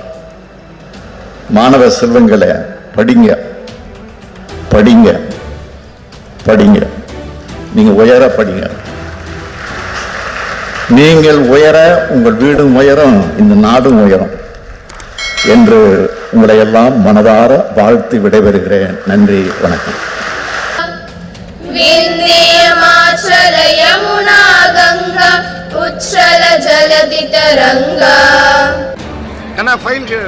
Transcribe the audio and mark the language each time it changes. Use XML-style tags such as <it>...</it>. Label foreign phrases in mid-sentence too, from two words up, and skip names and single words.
<ta>மாணவ செல்வங்களை படிங்க, படிங்க, படிங்க. நீங்க உயர படிங்க. நீங்கள் உயர உங்கள் வீடும் உயரும், இந்த நாடும் உயரும் என்று உங்களை எல்லாம் மனதார வாழ்த்து விடைபெறுகிறேன். நன்றி, வணக்கம்.</ta> <hi>विन्ध्यमाचल यमुना गंगा उच्छल जलधि तरंगा. कना फाइल</hi>